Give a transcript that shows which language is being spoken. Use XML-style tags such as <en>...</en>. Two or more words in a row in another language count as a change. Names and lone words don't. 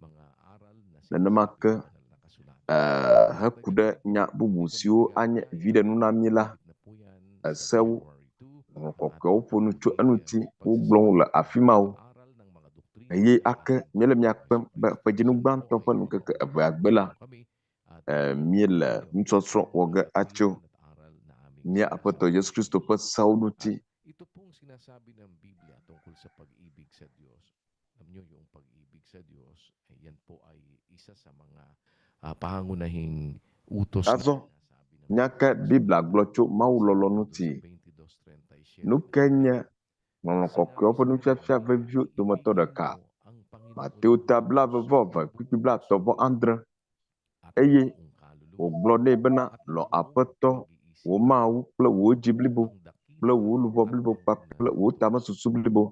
<ee>Nenema ke heku ɖe nya bubu siwo anye viɖenu na mí la, esewo, Ŋɔŋlɔ Kɔkɔewo ƒo nu tso eŋuti, wogblɔwo le afi ma wo. Eye ake míele mia kpem be ƒedzinu gbãtɔ ƒe ŋkeke evea gbe la, míele nusɔsrɔ̃ wɔ ge atso mía Aƒetɔ Yesu Kristo ƒe sewo ŋuti.</ee> <tl>Ito pong sinasabi ng Biblia tungkol sa pag-ibig sa Diyos. Alam niyo yung pag-ibig sa Diyos, yan po ay isa sa mga pangunahing utos na</tl> <ee>Azɔ,</ee> <tl>sinasabi ng</tl> <ee>nyaka Biblia gblɔ tso Mawu lɔlɔ ŋuti. 22:37. Nu ke nye Ŋɔŋlɔ Kɔkɔewo ƒe nufiafia veviwo dometɔ ɖeka. Mateo 22:37. Eye wògblɔ nɛ bena lɔ Aƒetɔ wò Mawu kple wò dzi blibo, kple wò luʋɔ blibo kpakple wò tamesusu blibo.</ee>